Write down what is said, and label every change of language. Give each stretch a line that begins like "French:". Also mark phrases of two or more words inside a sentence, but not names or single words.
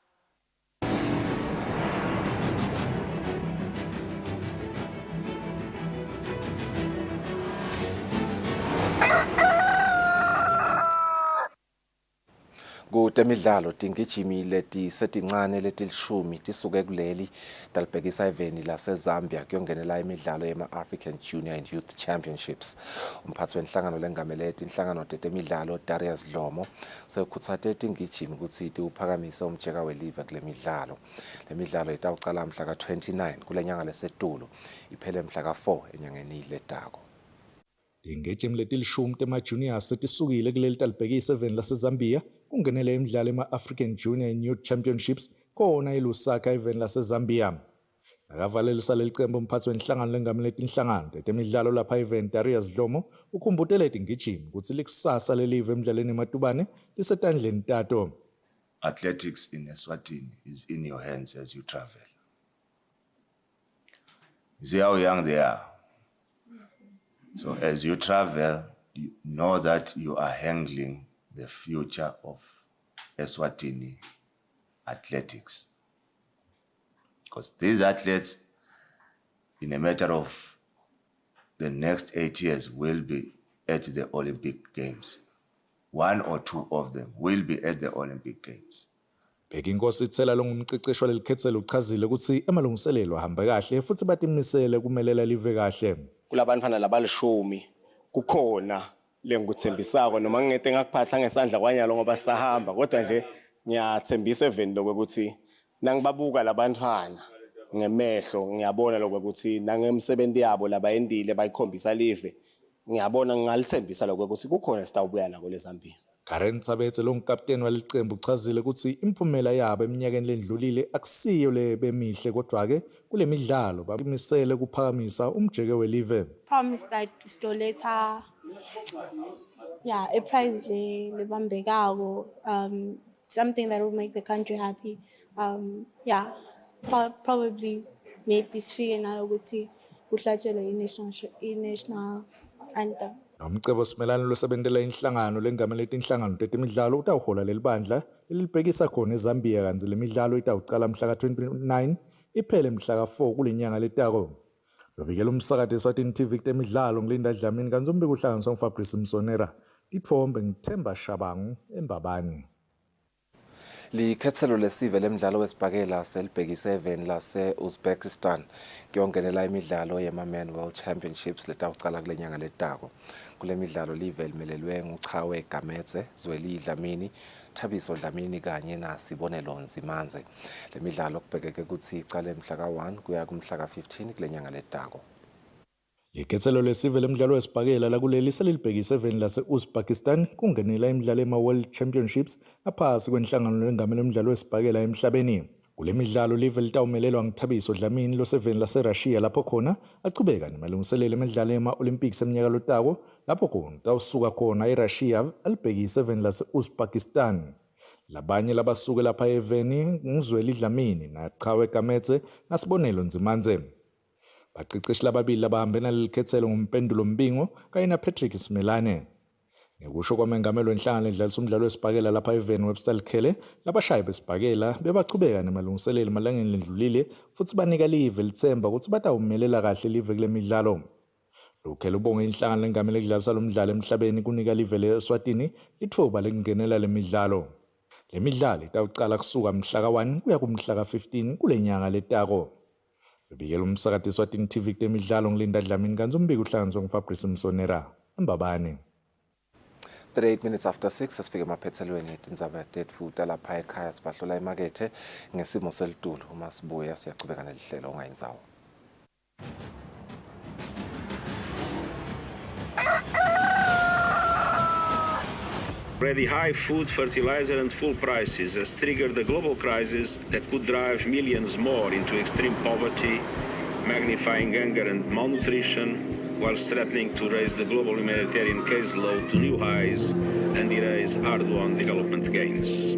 Swati: Kutemidlalo tingijimi letincane letilishumi tisuke kuleli talibhekisa eveni laseZambia kuyongenela imidlalo yema-African Junior and Youth Championships. Umphathi wenhlangano lengamele inhlangano tetemidlalo Darius Dlomo sekhutsate tingijimi ukuthi tiwuphakamise umjeka welive kule midlalo. Le midlalo itawucala mhla ka-29 kule nyanga lesetulu iphele mhla ka-4 enyangeni letako. Tingijimi letilishumi tema-juniors setisukile kuleli talibhekisa eveni laseZambia kungenele imidlalo ema-African Junior and Youth Championships khona eLusaka eveni laseZambia. Akavalelisa leli cembu umphathi wenhlangano lengamele tinhlangano tetemidlalo lapha eveni Darius Dlomo ukhumbutele tingijimi ukuthi likusasa lelive emidlalweni ematubane lisetandleni tato.
English: Athletics in Eswatini is in your hands as you travel. You see how young they are. So as you travel, you know that you are handling the future of Eswatini athletics. Because these athletes, in a matter of the next 8 years, will be at the Olympic Games. 1 or 2 of them will be at the Olympic Games.
Swati: Bheka inkosi ithela lo ngumceceshwa lelikhethelo uchazile ukuthi amalungiselelo ahamba kahle futhi batimisele kumelela live kahle. Kulabantwana labalishumi kukhona lengikuthembisako noma ngingete ngakuphatha ngesandla kwanyalo ngoba sahamba kodwa nje ngiyathembisa eveni lokuthi nangibabuka labantwana ngemehlo ngiyabona lokuthi nangemsebenzi yabo labayendile bayikhombisa live ngiyabona ngalithembisa lokuthi kukhona sitawubuya nako leZambia. Karen Tsabetse lo ngikapteni waleqembu uchazile ukuthi imphumela yabo eminyakeni ledlulile akusiyo le bemihle kodwa ke kule midlalo babimisele kuphakamisa umjeke welive.
English: Promise that stoletha a prize lebambekako, something that will make the country happy. Probably maybe
Swati: sifike nalo ukuthi kuhlatshelwe i-
English: national anthem.
Swati: Nomcebo simelane losebentela inhlangano lengamele inhlangano tetemidlalo utawuhola lelibandla elibhekisa khona eZambia kanzi lemidlalo itawucala mhla ka-29 iphele mhla ka-4 kulenyanga letako. Lobikela umsakade Eswatini TV kutemidlalo ngilinda Dlamini kanzi umbiko uhlanganiswa nguFabrice Msonera. Tithombe ngithemba Shabangu eMbabane. Likhethelo lesive lemidlalo wesibhakela selibhekise eveni lase-Uzbekistan kuyongenela imidlalo yema-Men World Championships letawucala kule nyanga letako. Kule midlalo live limelelwe nguChawe Gametse, Zweli Dlamini, Thabiso Dlamini kanye naSibonelo Nzimanze. Le midlalo kubhekeke ukuthi icale mhla ka-1 kuya kumhla ka-15 kule nyanga letako. Likhethelo lesive lemidlalo wesibhakela lakuleli selibhekise eveni lase-Uzbekistan kungenela imidlalo ema-World Championships aphasi kwenhlangano lengamele umdlalo wesibhakela emhlabeni. Kule midlalo live litawumelelwa nguThabiso Dlamini loseveni laseRussia lapho khona achubeka nemalungiselelo emidlalo ema-Olympics eminyaka lotako lapho khona tawusuka khona eRussia alibhekise eveni lase-Uzbekistan. Labanye labasuke lapha eveni nguzweli Dlamini naChawe Gametse naSibonelo Nzimanze. Baqeqeshi lababili labahambena lelikhethelo ngumpendulo Mbingo kanye naPatrick Simelane. Ngekusho kwamengameli wenhlangano edlalisa umdlalo wesibhakela lapha eveni Webster Khele labashayi besibhakela bebachubeka nemalungiselelo emalangeni ledlulile futhi banika live lithemba ukuthi batawumelela kahle live kule midlalo. Lukhele ubonge inhlangano lengamele edlalisa lo mdlalo emhlabeni kunika live leSwatini ithuba lekungenela le midlalo. Le midlalo itawucala kusuka mhla ka-1 kuya kumhla ka-15 kule nyanga letako. Bikela umsakade Eswatini TV kutemidlalo ngilinda Dlamini kanzi umbiko uhlanganiswa nguFabrice Msonera eMbabane. 38
English: minutes after
Swati: 6 asifike emaphethelweni etindzaba tetfu lapha ekhaya sibahlola emakethe ngesimo selitulu. Uma sibuya siyaqhubeka nelihlelo ongayinzawo.
English: Already high food, fertilizer and fuel prices has triggered a global crisis that could drive millions more into extreme poverty, magnifying hunger and malnutrition, while threatening to raise the global humanitarian caseload to new highs and erase hard-won development gains.